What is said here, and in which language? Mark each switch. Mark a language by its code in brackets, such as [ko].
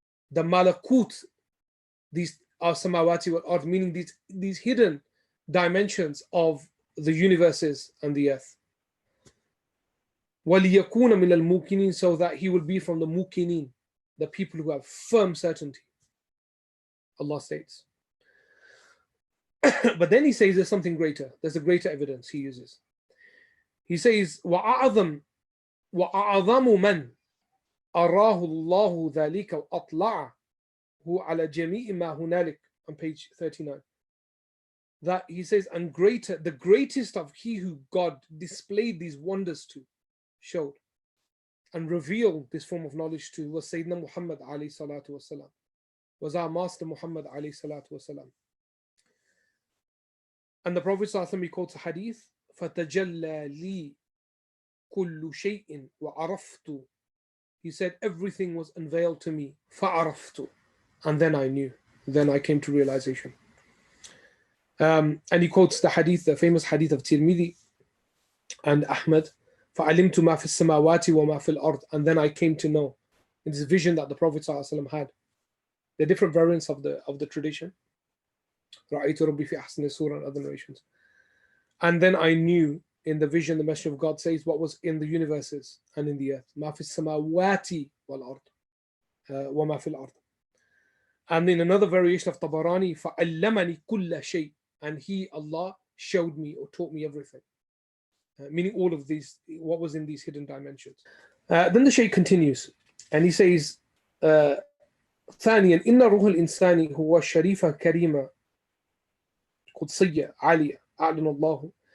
[en] The malakut, these are samawati wal ard, meaning these hidden dimensions of the universes and the earth. [ar] وَلِيَكُونَ مِنَ الْمُوقِنِينَ, [en] so that he will be from the muqinin, the people who have firm certainty. Allah states. But then he says there's something greater. There's a greater evidence he uses. He says, [ar] وَأَعْظَمُ مَنْ أَرَاهُ اللَّهُ ذَلِكَ وَأَطْلَعَهُ عَلَى جَمِيعِ مَا هُنَالِكَ, [en] on page 39. That he says, and greater, the greatest of he who God displayed these wonders to, showed, and revealed this form of knowledge to, was Sayyidina Muhammad alayhi salatu wasalam, was our master Muhammad alayhi salatu wasalam. And the Prophet sallallahu alaihi wasallam, he quotes a hadith, [ar] فَتَجَلَّى لِي كُلُّ شَيْءٍ وَعَرَفْتُ. [en] He said, everything was unveiled to me, [ar] فَعَرَفْتُ. [en] And then I knew, then I came to realization. And he quotes the hadith, the famous hadith of Tirmidhi and Ahmad, [ar] فَعَلِمْتُ مَا فِي السَّمَاوَاتِ وَمَا فِي الْأَرْضِ. [en] And then I came to know. In this vision that the Prophet ﷺ had. The different variants of the tradition. [ar] رَأَيْتُ رَبِّي فِي أَحْسَنِ الصُّورَةِ [en] and other narrations. And then I knew in the vision, the Messenger of God says what was in the universes and in the earth. [ar] مَا فِي السَّمَاوَاتِ وَالْأَرْضِ وَمَا فِي الْأَرْضِ. [en] And in another variation of Tabarani, [ar] فَعَلَّمَنِي كُلَّ شَيْءٍ. [en] And he, Allah, showed me or taught me everything. Meaning all of these, what was in these hidden dimensions. Then the Shaykh continues, and he says, [ar] ثانيا إن روح الإنسان هو شريفة كريمة قدسية عالية أعلن الله.